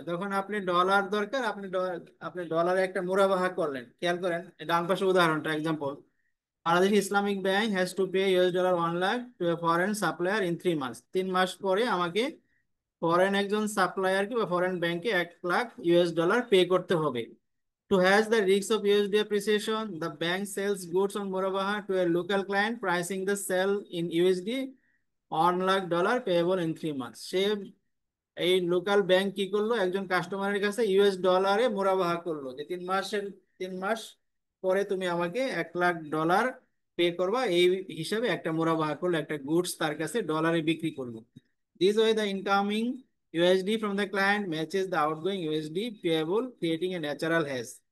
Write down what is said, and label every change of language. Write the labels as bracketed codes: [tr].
[bn] যখন আপনি ডলার দরকার, আপনি ডলারে একটা মুরাবাহা করলেন, খেয়াল করেন ডান পাশে উদাহরণটা, example, [en] Bangladesh Islamic bank has to pay US dollar 1 lakh to a foreign supplier in 3 মাস। [bn] 3 মাস পরে আমাকে ফরেন একজন সাপ্লায়ারকে বা ফরেন ব্যাংকে 1 লাখ ইউএস ডলার পে করতে হবে। [en] To hedge the risk of USD appreciation, the bank sells goods on Murabaha to a local client, pricing the sell in USD, $1 lakh payable in 3 months. [bn] সে এই local bank কি করলো, একজন কাস্টমারের কাছে US ডলারে মুরাবাহা করলো যে 3 মাস পরে তুমি আমাকে 1 লাখ ডলার পে করবা, এই হিসাবে একটা মুরাবাহা করলো, একটা গুডস তার কাছে ডলারে বিক্রি করলো। [en] This way the incoming USD from the client matches the outgoing USD payable, creating a natural hedge.